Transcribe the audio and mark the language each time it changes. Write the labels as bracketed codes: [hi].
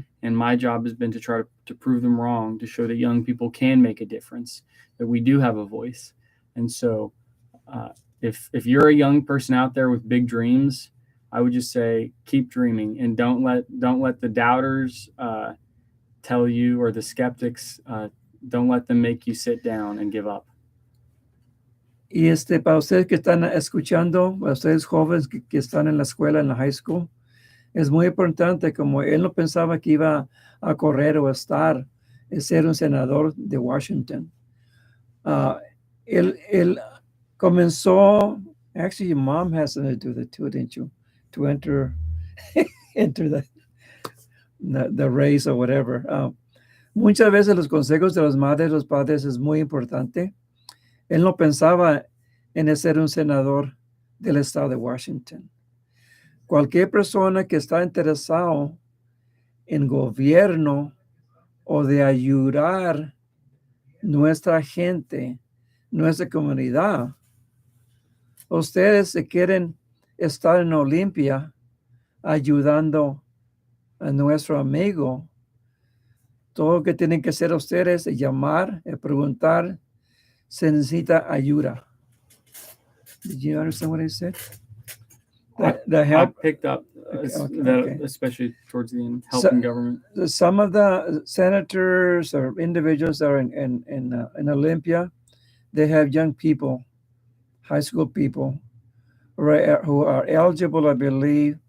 [en] And my job has been to try to prove them wrong, to show that young people can make a difference, that we do have a voice. And so if you're a young person out there with big dreams, I would just say keep dreaming, and don't let the doubters tell you, or the skeptics, don't let them make you sit down and give up. [es] Y para ustedes que están escuchando, para ustedes jóvenes que están en la escuela, en la high school, es muy importante, como él no pensaba que iba a correr o a estar, ser un senador de Washington. Él comenzó, [en] actually your mom has something to do that too, didn't you? To enter the race or whatever. [es] Muchas veces los consejos de las madres, los padres es muy importante. Él no pensaba en ser un senador del estado de Washington. Cualquier persona que está interesado en gobierno o de ayudar nuestra gente, nuestra comunidad, ustedes se quieren estar en Olimpia ayudando a nuestro amigo, todo lo que tienen que hacer ustedes es llamar, preguntar, se necesita ayuda. [en] Did you understand what I said? The help. I picked up Okay. especially towards the end, helping government. Some of the senators or individuals that are in Olympia, they have young people, high school people, who are eligible, I believe,